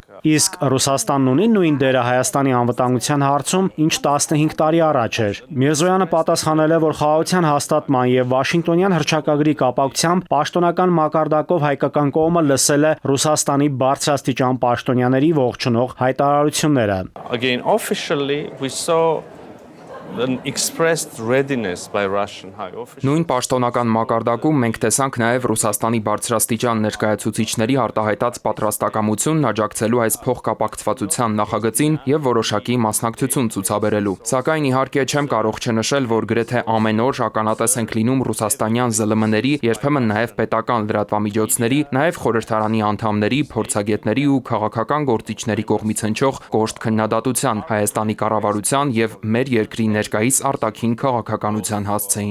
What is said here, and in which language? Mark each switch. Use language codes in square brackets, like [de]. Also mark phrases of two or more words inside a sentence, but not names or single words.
[hy] Իսկ Ռուսաստանն ունի նույն դերը Հայաստանի անվտանգության հարցում, ինչ 15 տարի առաջ էր։ Միրզոյանը պատասխանել է, որ խաղաղության հաստատման եւ Վաշինգտոնյան հռչակագրի կապակցությամբ պաշտոնական մակարդակով հայկական կողմը լսել է Ռուսաստանի բարձրաստիճան պաշտոնյաների ողջունող հայտարարությունները։ [en] an expressed readiness by Russian high officials. [hy] Նույն պաշտոնական մակարդակում մենք տեսանք նաև Ռուսաստանի բարձրաստիճան ներկայացուցիչների արտահայտած պատրաստակամությունն աջակցելու այս փոխկապակցվածության նախագծին եւ որոշակի մասնակցություն ցուցաբերելու։ Սակայն իհարկե չեմ կարող չնշել, որ գրեթե ամեն օր ականատես ենք լինում ռուսաստանյան ԶԼՄ-ների, երբեմն նաև պետական լրատվամիջոցների, նաև խորհրդարանի անդամների, փորձագետների ու քաղաքական գործիչների կողմից հնչող կոշտ քննադատության Հայաստանի կառավարության եւ մեր երկրի ներկայիս արտաքին քաղաքականության հասցեին։